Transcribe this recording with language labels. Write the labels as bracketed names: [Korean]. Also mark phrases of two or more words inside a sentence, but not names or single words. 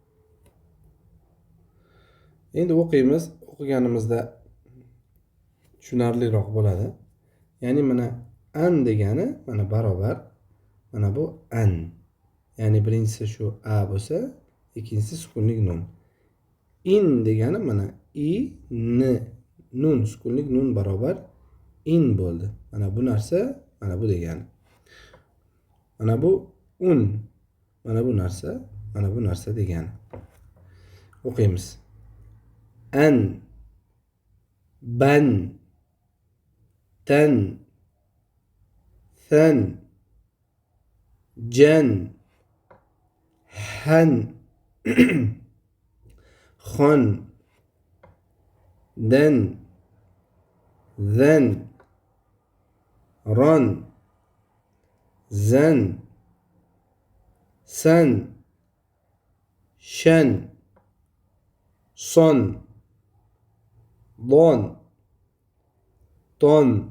[Uzbek] Endi o'qiymiz. O'qiganimizda tushunarliroq bo'ladi. Ya'ni mana an degani mana barobar mana bu an. Ya'ni birinchisi shu a bo'lsa, ikkinchisi sukunlik nun. In degani mana i, n, nun, sukunlik nun barobar in bo'ldi. Mana bu narsa, mana bu degani. Mana bu un, mana bu narsa, mana bu narsa degani. O'qiymiz. An, ban, tan, than, jan, han, xon, dan, zan, ron, zan, san, shan, son, don, ton,